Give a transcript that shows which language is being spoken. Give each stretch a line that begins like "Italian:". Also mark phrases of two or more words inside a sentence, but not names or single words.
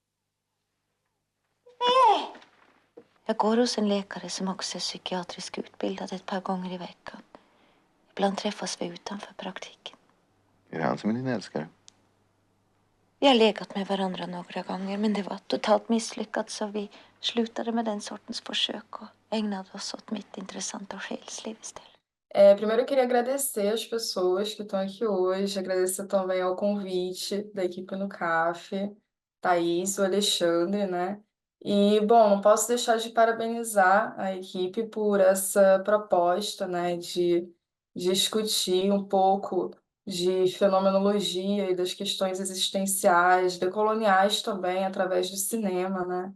Swedish: Jag går hos en läkare som också är psykiatrisk utbildad ett par gånger i veckan. Ibland träffas vi utanför praktiken. Är det han som är din älskare? Vi har legat med varandra några gånger, men det var totalt misslyckat, så vi slutade med den sortens försök och ägnade oss åt mitt intressanta själsliv istället.
Portuguese: Primeiro eu queria agradecer as pessoas que estão aqui hoje, agradecer também ao convite da equipe no CAF, Thaís, o Alexandre, né? E, bom, não posso deixar de parabenizar a equipe por essa proposta, né, de discutir um pouco de fenomenologia e das questões existenciais, decoloniais também, através do cinema, né?